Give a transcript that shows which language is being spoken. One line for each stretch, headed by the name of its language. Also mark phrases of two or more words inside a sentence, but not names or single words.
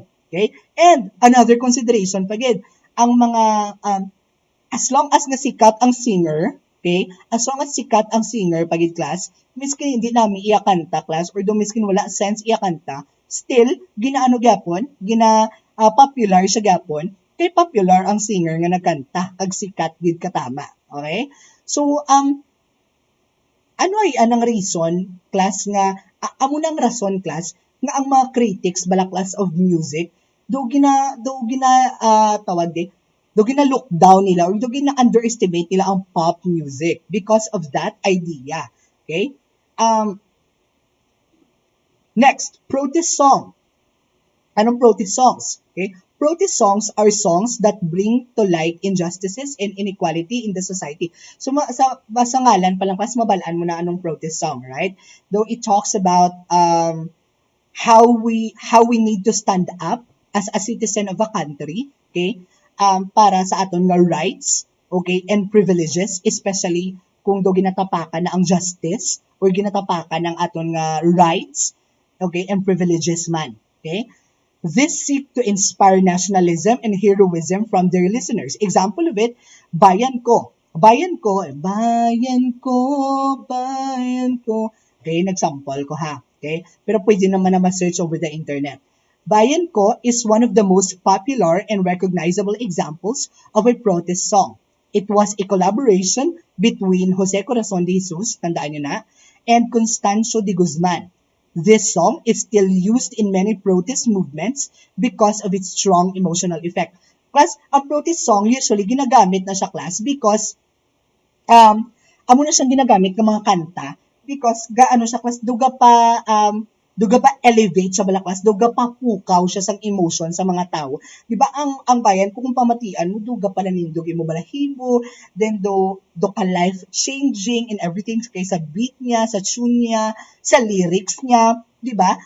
English: Okay? And another consideration pagid,
Hiligaynon: ang mga
English: as long as
Hiligaynon: nga sikat ang
English: singer, Okay? As long as
Hiligaynon: sikat ang singer pagid class, miskin hindi namin iya kanta class or do miskin wala sense iya kanta, still ginaano gyapon, popular siya gyapon, kay popular ang singer nga nagkanta kag sikat gid katama. Okay? So ano ay anang reason class nga amo nang rason class nga ang mga critics bala
English: class of music
Hiligaynon: tawag di do gina
English: look down
Hiligaynon: nila or do gina underestimate nila ang
English: pop music because of that idea. Okay? Next, protest song. Anong protest songs? Okay? Protest songs are songs that bring to light injustices and inequality in the society.
Hiligaynon: So sa ngalan pa lang, mas mabalaan mo na anong
English: protest song, right? Though it talks about how we need to stand up as a citizen of a country, okay?
Hiligaynon: Para sa aton nga
English: rights, okay, and privileges, especially
Hiligaynon: kung do ginatapakan na ang
English: justice or
Hiligaynon: ginatapakan ng aton nga
English: rights, okay, and privileges
Hiligaynon: man, okay?
English: This seek to inspire nationalism and heroism from their listeners. Example of it, Bayan Ko. Bayan Ko, Bayan Ko, Bayan Ko.
Hiligaynon: Okay, nagsample ko ha. Okay? Pero pwede naman na ma-search
English: over the internet. Bayan Ko is one of the most popular and recognizable examples of a protest song. It was a collaboration between Jose Corazon de Jesus,
Filipino: tandaan nyo na,
English: and Constancio de Guzman. This song is still used in many protest movements because of its strong emotional effect. Class,
Hiligaynon: ang protest song usually ginagamit na siya class because amo na siyang ginagamit ng mga kanta because gaano siya class duga pa elevate siya bala class, duga pa pukaw siya sang emotion sa mga tao. Di ba ang bayan kung pamatian mo duga pa nanindog imo balahibo, then do ka
English: life changing and everything
Hiligaynon: kay sa beat niya, sa tune niya, sa lyrics niya, di ba?